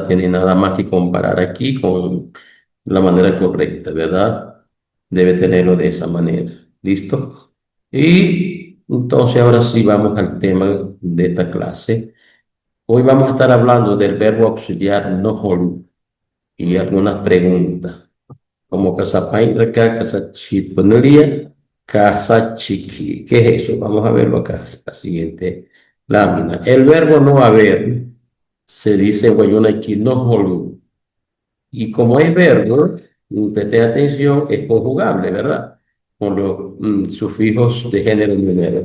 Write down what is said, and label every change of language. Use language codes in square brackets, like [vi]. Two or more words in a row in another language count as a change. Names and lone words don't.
[es] Tienen nada más que comparar aquí con la manera correcta, ¿verdad? Debe tenerlo de esa manera. ¿Listo? Y entonces ahora sí vamos al tema de esta clase. Hoy vamos a estar hablando del verbo auxiliar no holu y algunas preguntas, como casapainraca, casachiponería, casachiqui. ¿Qué es eso? Vamos a verlo acá, la siguiente lámina. El verbo no haber se dice en guayuna no holu. Y como es verbo, presten atención, es conjugable, ¿verdad? Con los sufijos de género número.